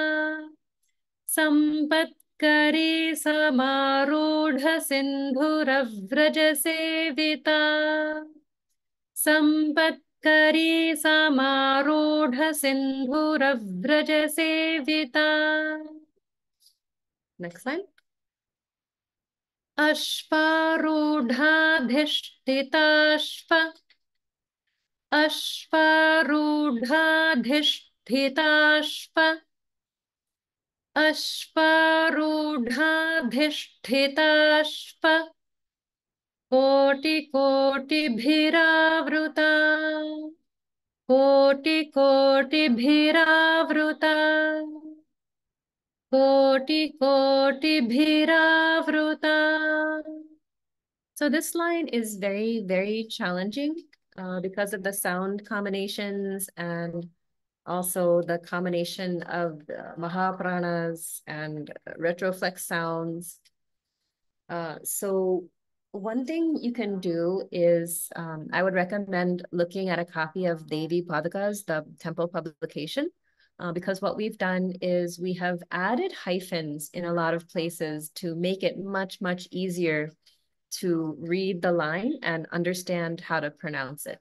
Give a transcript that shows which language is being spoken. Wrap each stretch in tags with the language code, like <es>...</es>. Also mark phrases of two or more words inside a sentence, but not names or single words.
<sa>सम्पत्करी समारूढ सिन्धुरव्रज-सेविता. सम्पत्करी समारूढ सिन्धुरव्रज-सेविता.</sa> <en>Next line.</en> <sa>Ashvarudhadhishtitashva. Ashvarudhadhishtitashva. Ashvarudhadhishtitashva. कोटि कोटि भिरावृता. कोटि कोटि भिरावृता. कोटि कोटि भिरावृता.</sa> <en>So this line is very, very challenging because of the sound combinations and also the combination of the Mahapranas and retroflex sounds. So one thing you can do is I would recommend looking at a copy of Devi Padakas, the temple publication, because what we've done is we have added hyphens in a lot of places to make it much, much easier to read the line and understand how to pronounce it.</en>